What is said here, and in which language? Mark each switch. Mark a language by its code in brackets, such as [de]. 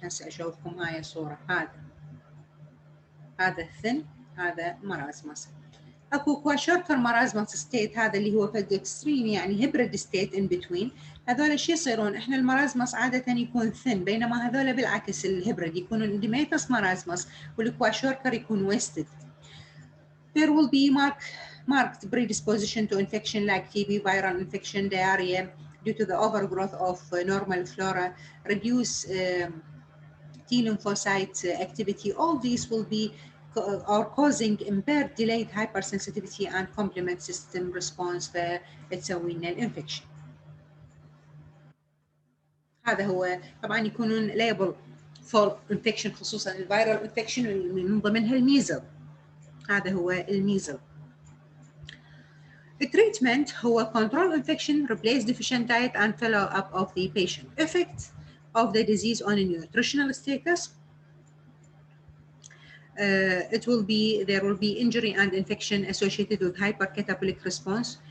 [ar] هسه اشوفكم هاي الصورة، هذا الثن، هذا مرازمس. اكو [en] kwashiorkor marasmus state, [ar] هذا اللي هو فد [en] Extreme يعني hybrid state in between. [ar] هذول شو يصيرون؟ احنا المرازمس عادة يكون ثن، بينما هذول بالعكس الهيبريد يكونوا انديميتس مرازمس والكواشيوركر يكون ويستد. [en] There will be marked predisposition to infection like TB, viral infection, diarrhea due to the overgrowth of normal flora, reduce T lymphocyte activity. All these will be or causing impaired delayed hypersensitivity and complement system response [ar] فتسوي لنا الانفكشن. هذا هو طبعا يكونون [en] liable for infection [ar] خصوصا الفيرال انفكشن من ضمنها الميزل. هذا هو الميزل. التريتمنت هو [en] control infection, replace deficient diet and follow up of the patient. Effect of the disease on a nutritional status. There will be injury and infection associated with hypercatabolic response.